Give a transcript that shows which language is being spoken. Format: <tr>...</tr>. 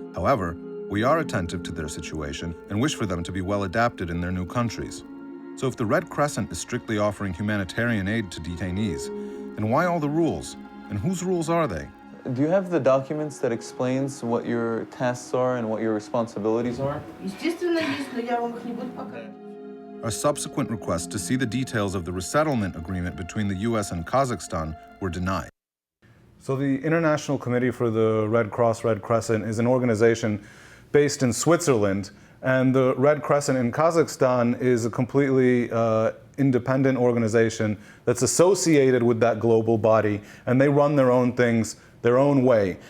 <en>However, we are attentive to their situation and wish for them to be well adapted in their new countries. So if the Red Crescent is strictly offering humanitarian aid to detainees, then why all the rules? And whose rules are they? Do you have the documents that explains what your tasks are and what your responsibilities are?</en> <ru>Естественно, есть, но я вам их не буду показывать.</ru> <en>Our subsequent requests to see the details of the resettlement agreement between the U.S. and Kazakhstan were denied. So the International Committee for the Red Cross, Red Crescent is an organization based in Switzerland, and the Red Crescent in Kazakhstan is a completely independent organization that's associated with that global body, and they run their own things their own way.</en>